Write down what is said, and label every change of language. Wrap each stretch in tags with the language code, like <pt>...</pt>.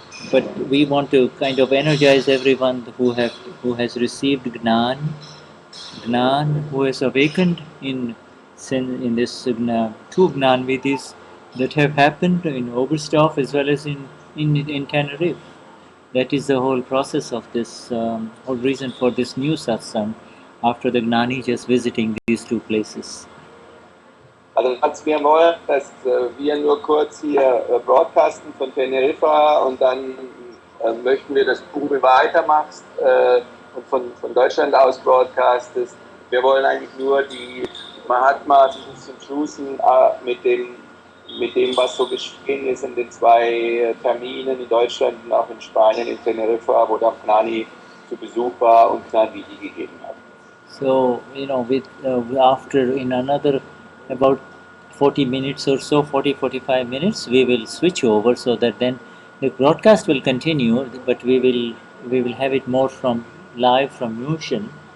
<en>But we want to kind of energize everyone who has received Gnan, who has awakened in this two Gnan Vidhis that have happened in Oberstdorf as well as in Tenerife. That is the whole process of this, whole reason for this new satsang after the Gnani just visiting these two places.</en> <de>Also was wir wollen, dass wir nur kurz hier broadcasten von Teneriffa und dann möchten wir, dass du weitermachst und von Deutschland aus broadcastest. Wir wollen eigentlich nur die Mahatmas ein bisschen schlussen mit dem, was so geschehen ist in den zwei Terminen in Deutschland und auch in Spanien, in Teneriffa, wo der Gnani zu Besuch war und Gnani gegeben hat.</de> <en>So, after in another about 40 minutes or so, 45 minutes, we will switch over so that then the broadcast will continue, but we will have it more from live from München.</en>